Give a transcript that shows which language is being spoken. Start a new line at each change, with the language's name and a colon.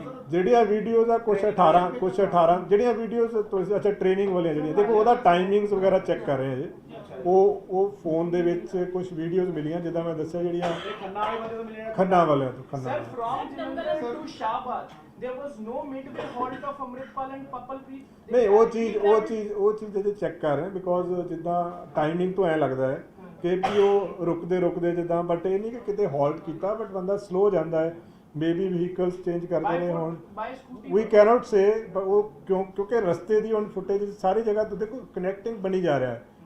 Punjabi: ਜਿਹੜੀਆਂ ਵੀਡੀਓਜ਼ ਆ ਕੁਛ 18 ਜਿਹੜੀਆਂ ਵੀਡੀਓਜ਼ ਤੁਸੀਂ ਅੱਛਾ ਟ੍ਰੇਨਿੰਗ ਵਾਲੀਆਂ ਜਿਹੜੀਆਂ ਦੇਖੋ ਉਹਦਾ ਟਾਈਮਿੰਗਸ ਵਗੈਰਾ ਚੈੱਕ ਕਰ ਰਹੇ ਹਾਂ ਜੀ, ਉਹ ਫੋਨ ਦੇ ਵਿੱਚ ਕੁਝ ਵੀਡੀਓਜ਼ ਮਿਲੀਆਂ ਜਿੱਦਾਂ ਮੈਂ ਦੱਸਿਆ ਜਿਹੜੀਆਂ ਖੰਨਾ ਵਾਲਿਆਂ ਤੋਂ
English: There was no midway halt of Amritpal and Papalpreet.
Punjabi: ਨਹੀਂ ਉਹ ਚੀਜ਼ ਜਿਹਦੇ ਚੈੱਕ ਕਰ ਰਹੇ ਬਿਕੋਜ਼ ਜਿੱਦਾਂ ਟਾਈਮਿੰਗ ਤੋਂ ਐ ਲੱਗਦਾ ਹੈ ਕਿ ਵੀ ਉਹ ਰੁਕਦੇ ਜਿੱਦਾਂ, ਬਟ ਇਹ ਨਹੀਂ ਕਿ ਕਿਤੇ ਹਾਲਟ ਕੀਤਾ, ਬਟ ਬੰਦਾ ਸਲੋ ਜਾਂਦਾ ਹੈ, ਮੇਬੀ ਵਹੀਕਲਸ ਚੇਂਜ ਕਰਦੇ ਨੇ ਹੁਣ,
English: we cannot say,
Punjabi: ਉਹ ਕਿਉਂਕਿ ਰਸਤੇ ਦੀ ਹੁਣ ਫੁਟੇਜ ਸਾਰੀ ਜਗ੍ਹਾ ਤੋਂ ਦੇਖੋ ਕਨੈਕਟਿੰਗ ਬਣੀ ਜਾ ਰਿਹਾ ਹੈ।